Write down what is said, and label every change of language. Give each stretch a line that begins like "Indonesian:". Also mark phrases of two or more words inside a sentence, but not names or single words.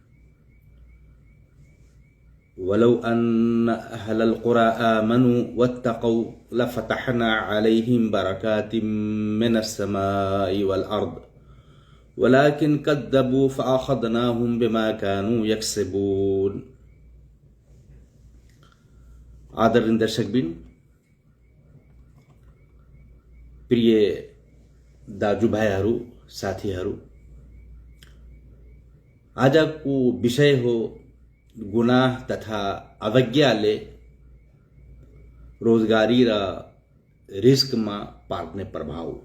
Arabic: ولو أن أهل القرى آمنوا واتقوا لفتحنا عليهم بركات من السماء والأرض ولكن كذبوا فأخذناهم بما كانوا يكسبون.
Nepali: आदरणीय दर्शकबिन, प्रिय दाजुभाइहरू, साथीहरू, आजको विषय हो गुनाह तथा अवज्ञाले रोजगारी र रिस्कमा पार्ने प्रभाव।